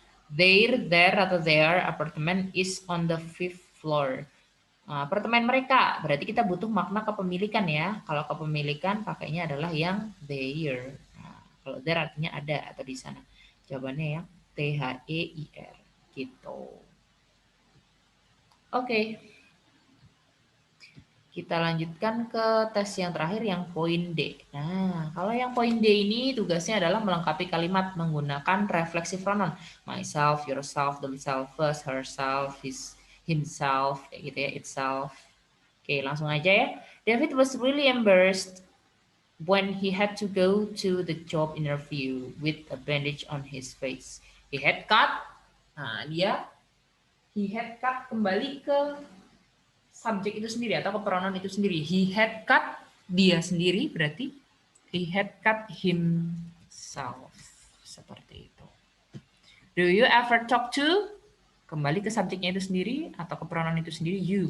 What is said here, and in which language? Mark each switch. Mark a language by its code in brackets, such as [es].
[en] Their [id] atau [en] their apartment is on the 5th floor. [id] Nah, apartemen mereka, berarti kita butuh makna kepemilikan ya. Kalau kepemilikan pakainya adalah yang their. Nah, kalau their artinya ada atau di sana. Jawabannya yang THEIR gitu. Oke. Kita lanjutkan ke tes yang terakhir yang poin D. Nah, kalau yang poin D ini tugasnya adalah melengkapi kalimat menggunakan reflexive pronoun. [en] Myself, yourself, themselves, herself, himself, [id] kayak gitu ya, [en] itself. [id] Oke, langsung aja ya. [en] David was really embarrassed when he had to go to the job interview with a bandage on his face. He had cut. [id] Nah, [en] he had cut [id] kembali ke subjek itu sendiri atau ke pronoun itu sendiri. [en] He had cut, [id] dia sendiri berarti [en] he had cut himself. [id] Seperti itu. [en] Do you ever talk to? [id] Kembali ke subjeknya itu sendiri atau ke pronoun itu sendiri, you.